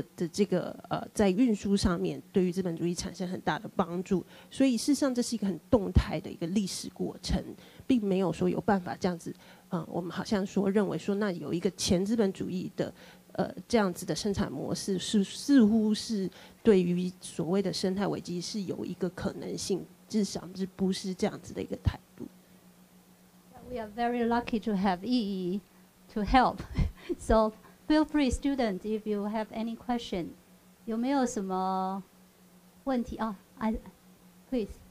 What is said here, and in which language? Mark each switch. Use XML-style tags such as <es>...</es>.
<zh>这个在运输上面对于资本主义产生很大的帮助，所以事实上这是一个很动态的一个历史过程，并没有说有办法这样子，我们好像说认为说那有一个前资本主义的这样子的生产模式似乎是对于所谓的生态危机是有一个可能性，至少是不是这样子的一个态度。</zh> <en>We are very lucky to have Yi to help. So feel free, students, if you have any question.</en> <zh>有没有什么问题啊？</zh> <en>Please.</en>